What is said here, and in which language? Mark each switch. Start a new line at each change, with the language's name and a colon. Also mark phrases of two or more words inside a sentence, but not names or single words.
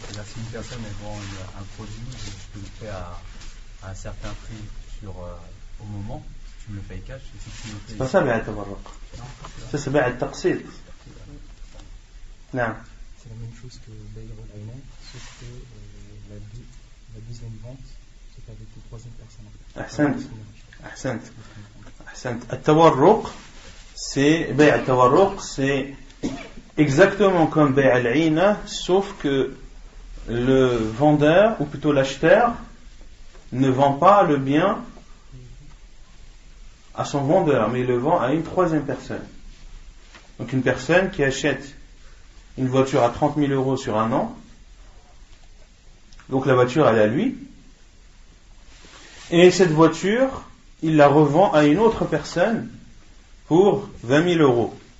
French: C'est-à-dire si une personne elle vend un produit, je te le fais à un certain prix au moment, tu me le payes cash. Et si tu me le payes... C'est pas ça
Arabic: بيع التورق.
French: Ça c'est
Arabic: بيع التقسيط.
French: Non. C'est la même chose que
Arabic: بيع العينة,
French: sauf que la deuxième vente, c'est avec la troisième personne.
Arabic: Ahsant.
French: Al-tawarruq, c'est
Arabic: بيع التورق,
French: c'est exactement comme
Arabic: بيع العينة,
French: sauf que le vendeur, ou plutôt l'acheteur, ne vend pas le bien à son vendeur, mais il le vend à une troisième personne. Donc une personne qui achète une voiture à 30 000 euros sur un an, donc la voiture elle est à lui, et cette voiture il la revend à une autre personne pour 20 000 euros.